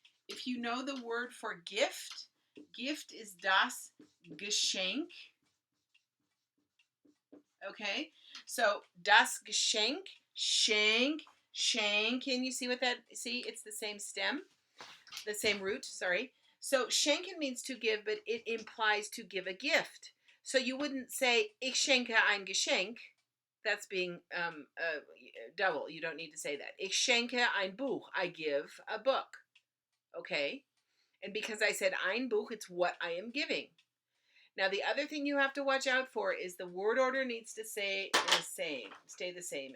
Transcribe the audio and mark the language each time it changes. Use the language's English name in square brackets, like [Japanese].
[English] If you know the word for gift, gift is das Geschenk. Okay, so das Geschenk, schenk, schenken. You see what that, see, it's the same stem, the same root, sorry. So schenken means to give, but it implies to give a gift. So you wouldn't say, [German] ich schenke ein Geschenk. [English] That's being double. You don't need to say that. [German] Ich schenke ein Buch. [English] I give a book. Okay? And because I said ein Buch, it's what I am giving. Now, the other thing you have to watch out for is the word order needs to stay the same.